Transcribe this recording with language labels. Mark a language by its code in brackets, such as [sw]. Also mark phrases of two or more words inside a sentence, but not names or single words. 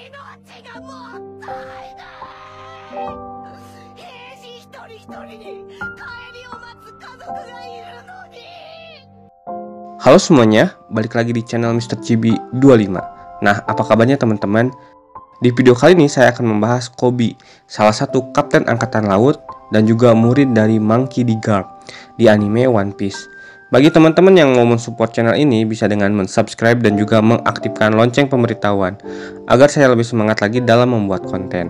[ja] 命がもったいない兵士一人一人に帰りを待つ家族がいるのに。 [id] Halo semuanya, balik lagi di channel Mr. Chibi 25. Nah, apa kabarnya teman-teman? Di video kali ini saya akan membahas Koby, salah satu kapten angkatan laut dan juga murid dari Monkey D. Garp di anime One Piece. Bagi teman-teman yang mau mensupport channel ini bisa dengan mensubscribe dan juga mengaktifkan lonceng pemberitahuan agar saya lebih semangat lagi dalam membuat konten.